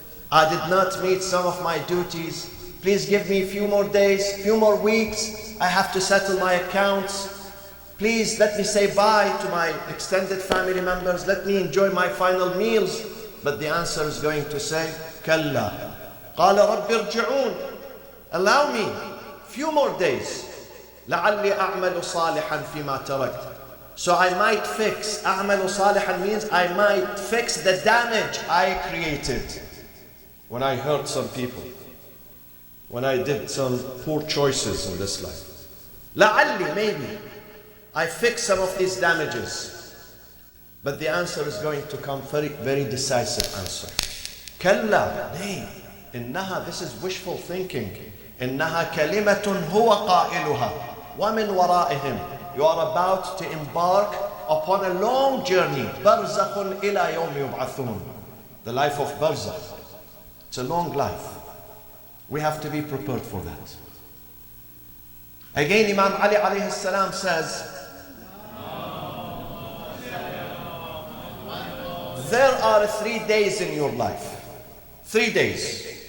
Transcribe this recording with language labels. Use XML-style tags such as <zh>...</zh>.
<en>I did not meet some of my duties. Please give me a few more days, few more weeks. I have to settle my accounts. Please let me say bye to my extended family members. Let me enjoy my final meals. But the answer is going to say,</en> <ar>كلا قال رب ارجعون.</ar> <en>Allow me few more days.</en> <ar>لعلي أعمل صالحا فيما تركت.</ar> <en>So I might fix.</en> <ar>أعمل صالحا</ar> <en>means I might fix the damage I created when I hurt some people, when I did some poor choices in this life.</en> <ar>لعلي,</ar> <en>maybe I fix some of these damages. But the answer is going to come very, very decisive answer.</en> <ar>كلا,</ar> <en>nay,</en> <ar>إنها,</ar> <en>this is wishful thinking.</en> <ar>إنها كلمة هو قائلها ومن ورائهم.</ar> <en>You are about to embark upon a long journey.</en> <ar>برزخ إلى يوم يبعثون.</ar> <en>The life of barzakh. It's a long life. We have to be prepared for that. Again, Imam Ali alayhi salam says, there are 3 days in your life. 3 days.</en>